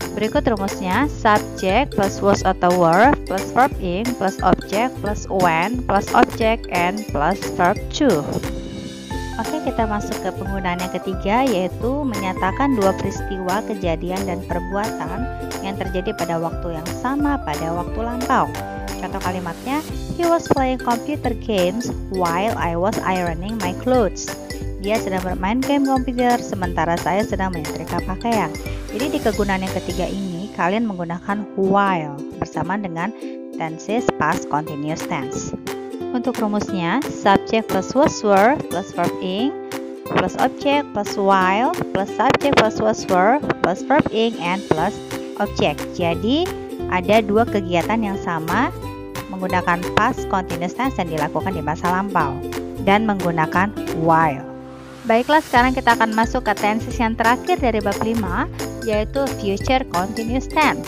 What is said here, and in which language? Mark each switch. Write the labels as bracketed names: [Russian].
[Indonesian] Berikut rumusnya, subject plus was atau were plus verb in plus object plus when plus object and plus verb to. Oke, kita masuk ke penggunaan yang ketiga, yaitu menyatakan dua peristiwa, kejadian, dan perbuatan yang terjadi pada waktu yang sama pada waktu lampau. Contoh kalimatnya, [English] he was playing computer games while I was ironing my clothes. [Indonesian] Dia sedang bermain game komputer sementara saya sedang menyetrika pakaian. Jadi di kegunaan yang ketiga ini, kalian menggunakan while bersamaan dengan tenses past continuous tense. Untuk rumusnya, subject plus was were plus verb ing plus object plus while plus subject plus was were plus verb ing and plus object. Jadi ada dua kegiatan yang sama menggunakan past continuous tense yang dilakukan di masa lampau dan menggunakan while. Baiklah, sekarang kita akan masuk ke tenses yang terakhir dari bab 5, yaitu future continuous tense.